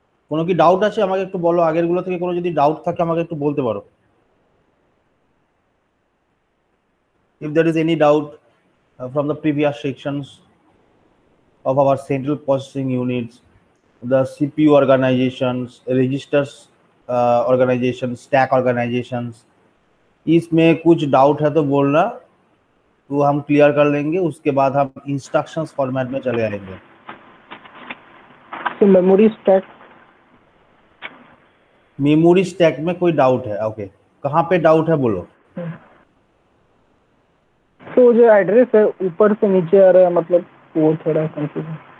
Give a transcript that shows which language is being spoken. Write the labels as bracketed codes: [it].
[bn] কোনো কি ডাউট আছে আমাকে একটু বলো, আগের গুলো থেকে কোনো যদি ডাউট থাকে আমাকে একটু বলতে পারো। [en] If there is any doubt from the previous sections of our central processing units, the CPU organizations, registers organizations, stack organizations, [hi] इसमें कुछ डाउट है तो बोलना, तो हम क्लियर कर लेंगे। उसके बाद हम इंस्ट्रक्शंस फॉर्मेट में चले आएंगे। तो मेमोरी स्टैक। मेमोरी स्टैक में कोई डाउट है? ओके, कहाँ पे डाउट है बोलो। तो जो एड्रेस है ऊपर से नीचे आ रहा है, मतलब वो थोड़ा कंफ्यूजन।